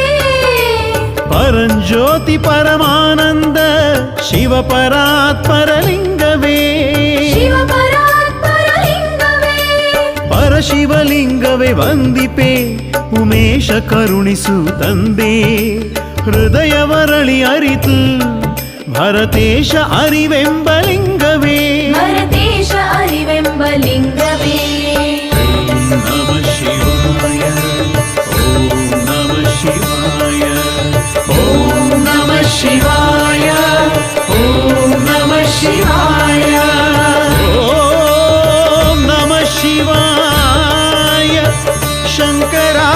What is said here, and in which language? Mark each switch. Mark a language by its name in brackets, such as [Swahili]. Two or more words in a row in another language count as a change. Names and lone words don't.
[Kannada] ಪರಂಜ್ಯೋತಿ ಪರಮಾನಂದ ಶಿವಪರಾತ್ಪರ ಲಿಂಗವೇ ಶಿವಪರಾತ್ಪರ ಲಿಂಗವೇ ಪರಶಿವಲಿಂಗವೇ ವಂದಿಪೆ ಉಮೇಶ ಕರುಣಿಸು ತಂದೆ ಹೃದಯವರಳಿ ಅರಿತು ಭರತೇಶ ಅರಿವೆಂಬ ಲಿಂಗವೇ ಭರತೇಶ ಅರಿವೆಂಬ ಲಿಂಗವೇ [Sanskrit] ನಮ ಶಿವಾಯ ಓಂ ನಮ ಶಿವಾಯ ಓಂ ನಮ ಶಿವಾಯ ಓಂ ನಮ ಶಿವಾಯ ಓಂ ನಮ ಶಿವಾಯ ಶಂಕರ